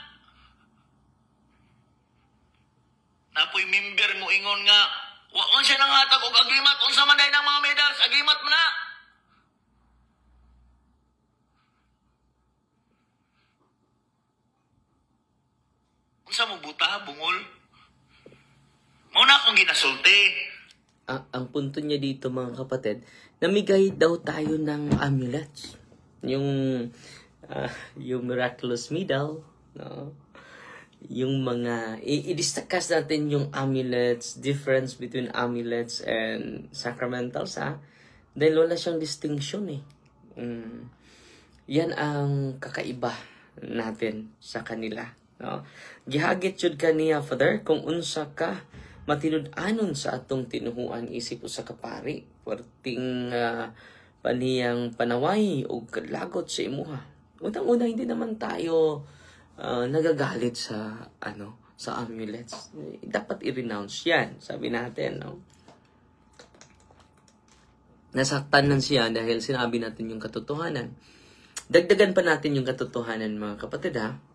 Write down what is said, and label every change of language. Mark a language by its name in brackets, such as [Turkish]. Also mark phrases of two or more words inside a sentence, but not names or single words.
[Cebuano] Napoy member mo ingon nga, wa siya nang hatag og agimat, unsa man day ng mga medals, agimat mo na. Unsa mo buta, bungol? Muna akong ginasulti. [Filipino] Ang punto niya dito, mga kapatid, namigay daw tayo ng amulets. Yung miraculous medal, no? Yung mga, i-discuss natin yung amulets, [English] difference between amulets and sacramentals, [Filipino] ha? Dahil wala siyang distinction, eh. Yan ang kakaiba natin sa kanila, no? [Cebuano] Gihagit jud kaniya, Father, kung unsa ka matinud-anon sa atong tinuhuan isip usa ka pari, perting paniyang panaway o lagot sa imuha. [Filipino] Unang-una, hindi naman tayo nagagalit sa amulets. Dapat i-renounce yan, sabi natin, no? Nasaktan lang siya dahil sinabi natin yung katotohanan. Dagdagan pa natin yung katotohanan, mga kapatid, ha?